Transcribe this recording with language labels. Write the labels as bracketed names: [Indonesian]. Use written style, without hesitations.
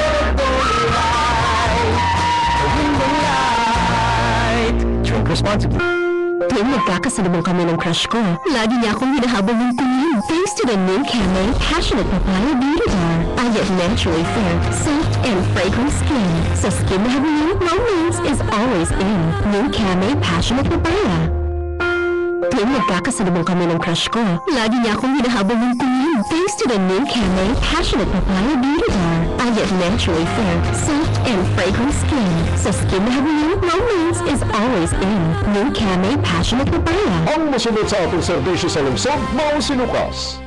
[Filipino] Emperor Night, gawin mong night. [English] Drink responsibly. [Filipino] Tuwing magkakasalubong kami ng crush ko, lagi niya akong hinahabol ng tingin. [English] Thanks to the new Camay Passionate Papaya Beauty Bar, I get naturally fair, soft, and fragrant skin. So skin [Filipino] na habulin, [English] romance is always in. New Camay Passionate Papaya. [Filipino] Tuwing magkakasalubong kami ng crush ko, lagi niya akong hinahabol ng tingin. [English] Thanks to the new Camay Passionate Papaya Beauty Bar, I get naturally fair, soft, and fragrant skin. So skin [Filipino] na habulin, [English] romance is always in. New Camay Passionate Papaya. [Cebuano] Ang masunod sa atong serbisyo sa lungsod, mao si Lucas.